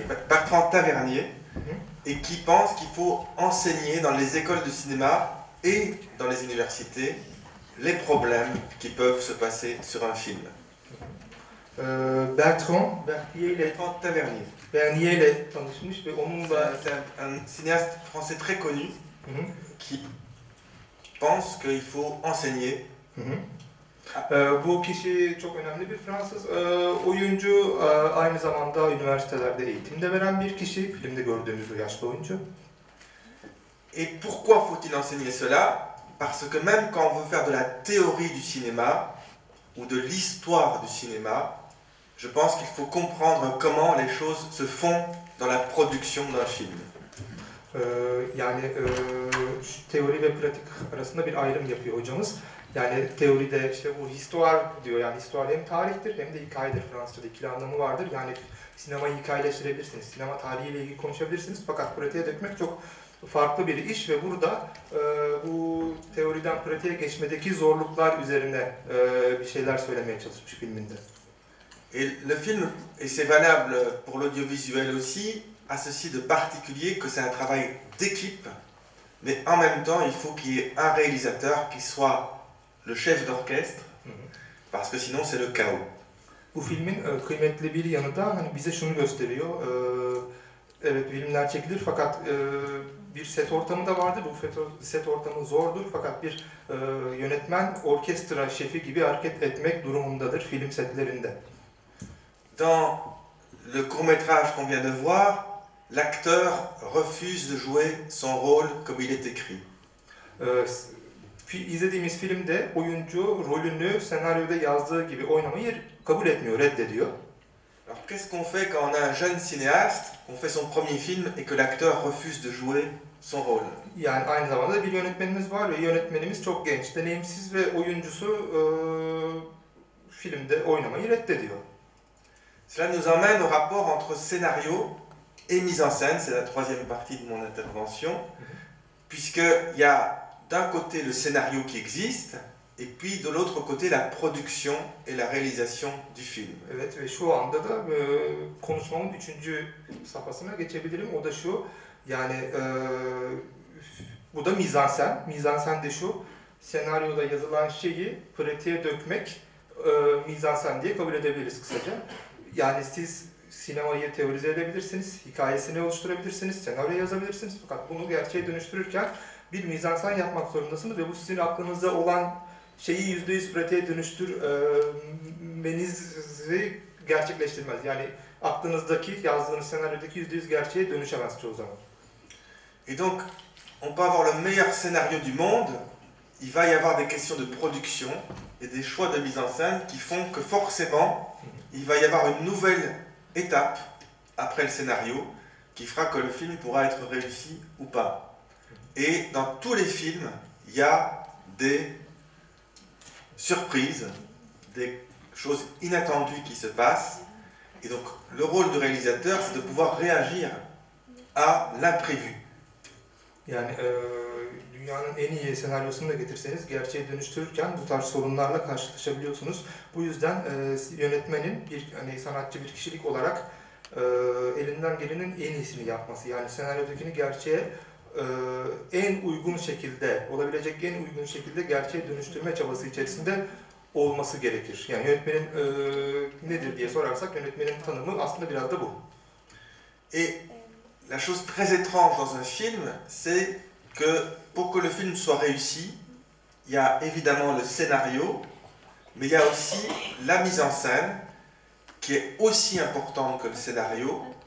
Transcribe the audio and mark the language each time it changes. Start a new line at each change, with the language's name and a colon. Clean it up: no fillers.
French: Bertrand Tavernier, et qui pense qu'il faut enseigner dans les écoles de cinéma et dans les universités les problèmes qui peuvent se passer sur un film. Bertrand Tavernier.
Turkish: ile tanışmış ve onunla
French: C'est un cinéaste français très connu qui pense qu'il faut enseigner.
Turkish: Bu kişi çok önemli bir Fransız oyuncu, aynı zamanda üniversitelerde eğitim de veren bir kişi, filmde gördüğümüz o yaşlı oyuncu.
French: Et pourquoi faut-il enseigner cela? Parce que même quand on veut faire de la théorie du cinéma ou de l'histoire du cinéma, je pense qu'il faut comprendre comment les choses se font dans la production d'un film.
Turkish: Yani teori ve pratik arasında bir ayrım yapıyor hocamız. Yani teoride işte bu histoire diyor, yani histoire hem tarihtir hem de hikayedir. Fransızca'da ikili anlamı vardır. Yani sinemayı hikayeleştirebilirsiniz, sinema tarihiyle ilgili konuşabilirsiniz fakat pratiğe dökmek çok farklı bir iş ve burada bu teoriden pratiğe geçmedeki zorluklar üzerine bir şeyler söylemeye çalışmış filminde.
French: Et le film, et c'est valable pour l'audiovisuel aussi, a ceci de particulier que c'est un travail d'équipe, mais en même temps il faut qu'il y ait un réalisateur qui soit le chef d'orchestre, parce que sinon c'est le chaos.
Turkish: Bu filmin kıymetli bir yanı da hani bize şunu gösteriyor. Evet, filmler çekilir fakat bir set ortamı da vardır. Bu set ortamı zordur fakat bir yönetmen orkestra şefi gibi hareket etmek durumundadır film setlerinde.
French: Dans le court-métrage qu'on vient de voir, l'acteur refuse de jouer son rôle comme il est écrit.
Turkish: İzlediğimiz filmde oyuncu rolünü senaryoda yazdığı gibi oynamayı kabul etmiyor, reddediyor.
French: Alors qu'est-ce qu'on fait quand on a un jeune cinéaste, on fait son premier film et que l'acteur refuse de jouer son rôle?
Turkish: Yani aynı zamanda bir yönetmenimiz var ve yönetmenimiz çok genç, deneyimsiz ve oyuncusu filmde oynamayı reddediyor.
French: Cela nous emmène au rapport entre scénario et mise en scène, c'est la troisième partie de mon intervention, puisqu'il y a d'un côté le scénario qui existe, et puis de l'autre côté la production et la réalisation du film.
Turkish: Evet ve şu anda da konuşmamın 3. safhasına geçebilirim. O da şu, Yani bu da mizansen. Mizansen de şu, senaryoda yazılan şeyi pratiğe dökmek mizansen diye kabul edebiliriz kısaca. Yani siz sinemayı teorize edebilirsiniz, hikayesini oluşturabilirsiniz, senaryo yazabilirsiniz. Fakat bunu gerçeğe dönüştürürken bir mizansen yapmak zorundasınız ve bu sizin aklınızda olan şeyi %100 pratiğe dönüştürmenizi gerçekleştirmez. Yani aklınızdaki, yazdığınız senaryodaki %100 gerçeğe dönüşemez çoğu zaman.
French: Et donc, on peut avoir le meilleur scénario du monde, il va y avoir des questions de production et des choix de mise en scène qui font que forcément, il va y avoir une nouvelle étape après le scénario qui fera que le film pourra être réussi ou pas. Et dans tous les films, il y a des surprises, des choses inattendues qui se passent. Et donc, le rôle du réalisateur, c'est de pouvoir réagir à l'imprévu.
Turkish: Yani dünyanın en iyi senaryosunu da getirseniz gerçeğe dönüştürürken bu tarz sorunlarla karşılaşabiliyorsunuz. Bu yüzden yönetmenin hani sanatçı bir kişilik olarak elinden gelenin en iyisini yapması. Yani senaryodakini gerçeğe en uygun şekilde, olabilecek en uygun şekilde gerçeğe dönüştürme çabası içerisinde olması gerekir. Yani yönetmenin nedir diye sorarsak yönetmenin tanımı aslında biraz da bu.
French: Et la chose très étrange dans un film, c'est que pour que le film soit réussi, il y a évidemment le scénario, mais il y a aussi la mise en scène, qui est aussi importante que le scénario.